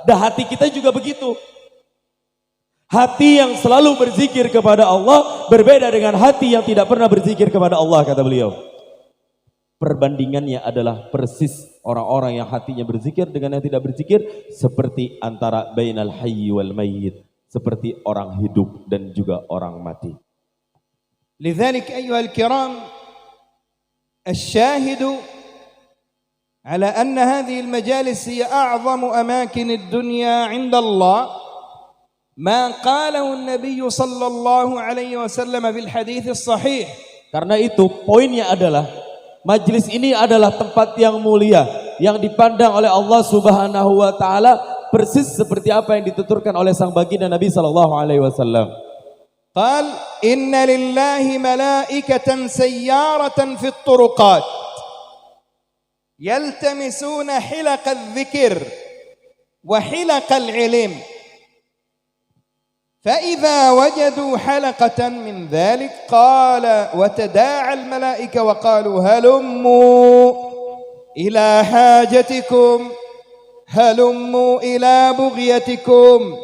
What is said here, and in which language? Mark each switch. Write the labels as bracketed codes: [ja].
[id] Dan hati kita juga begitu. Hati yang selalu berzikir kepada Allah berbeda dengan hati yang tidak pernah berzikir kepada Allah, kata beliau. Perbandingannya adalah persis orang-orang yang hatinya berzikir dengan yang tidak berzikir, seperti antara [ar] bainal hayyi wal mayyit, [id] seperti orang hidup dan juga orang mati. [ar] لذلك أيها الكرام الشاهد على أن هذه المجالس هي أعظم أماكن الدنيا عند الله ما قاله النبي صلى الله عليه وسلم في الحديث الصحيح. [id] Karena itu poinnya adalah majlis ini adalah tempat yang mulia yang dipandang oleh Allah Subhanahu wa taala persis seperti apa yang dituturkan oleh sang baginda Nabi sallallahu alaihi wasallam. [ar] قال إن لله ملائكة سيارة في الطرقات يلتمسون حلق الذكر وحلق العلم فإذا وجدوا حلقة من ذلك قال وتداعى الملائكة وقالوا هلموا إلى حاجتكم هلموا إلى بغيتكم.